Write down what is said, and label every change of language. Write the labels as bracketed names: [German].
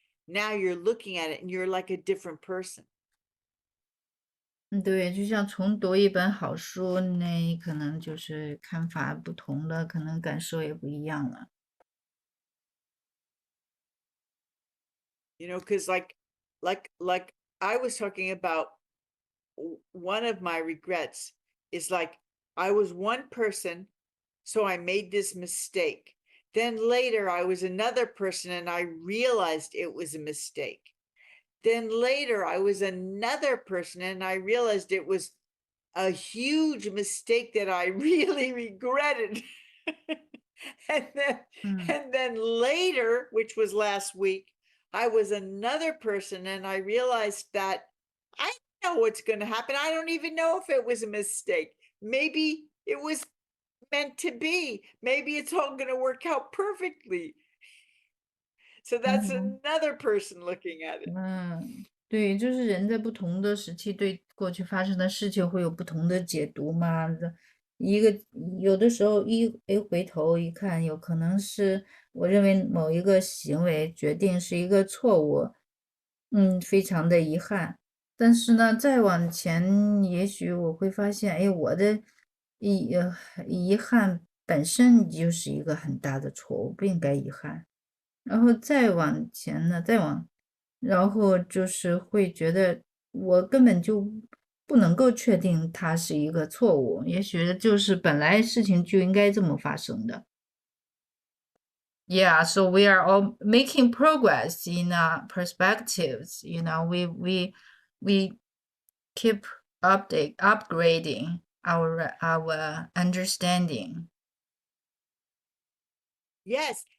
[English] Now you're looking at it and you're like a different person. [Chinese] 对，就像重读一本好书，那可能就是看法不同了，可能感受也不一样了。 [English] Because like I was talking about, one of my regrets is like I was one person, so I made this mistake. Then later I was another person and I realized it was a mistake. Then later I was another person and I realized it was a huge mistake that I really regretted. and then 嗯 and then later, which was last week, I was another person and I realized that I know what's going to happen. I don't even know if it was a mistake. Maybe it was meant to be. Maybe it's all going to work out perfectly. So that's 嗯。 another person looking at it. [Chinese] 对，就是人在不同的时期对过去发生的事情会有不同的解读嘛。一个有的时候回头一看，有可能是我认为某一个行为决定是一个错误，非常的遗憾。但是呢，再往前，也许我会发现，哎，我的遗呃遗憾本身就是一个很大的错误，不应该遗憾。然后再往前呢，然后就是会觉得我根本就不能够确定它是一个错误，也许就是本来事情就应该这么发生的。 [English] Yeah, so we are all making progress in perspectives. We keep upgrading our understanding. Yes.